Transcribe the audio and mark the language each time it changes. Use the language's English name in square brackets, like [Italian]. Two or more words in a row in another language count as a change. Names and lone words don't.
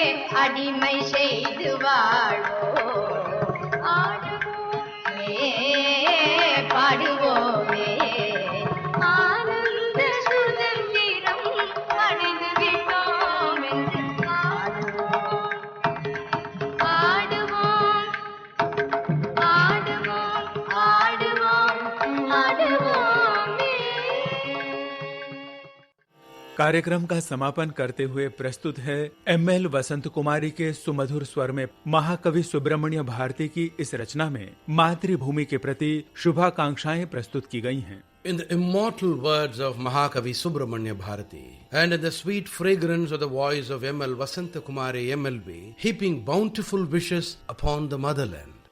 [Tamil] அடிமை செய்து வாழ்வோம் ஆடுவோமே பாடுவோமே ஆனந்த சுதந்திரம் அடைந்து விட்டோம் என்று ஆடுவோம் ஆடுவோம் ஆடுவோம் ஆடுவோம் ஆடுவோமே [Hindi] कार्यक्रम का समापन करते हुए प्रस्तुत है एमएल वसंत कुमारी के सुमधुर स्वर में महाकवि सुब्रमण्य भारती की इस रचना में मातृभूमि के प्रति शुभाकांक्षाएं प्रस्तुत की गई हैं। [English] In the immortal words of Mahakavi Subramanya Bharati and in the sweet fragrance of the voice of M.L. Vasanta Kumari MLB, heaping bountiful wishes upon the motherland.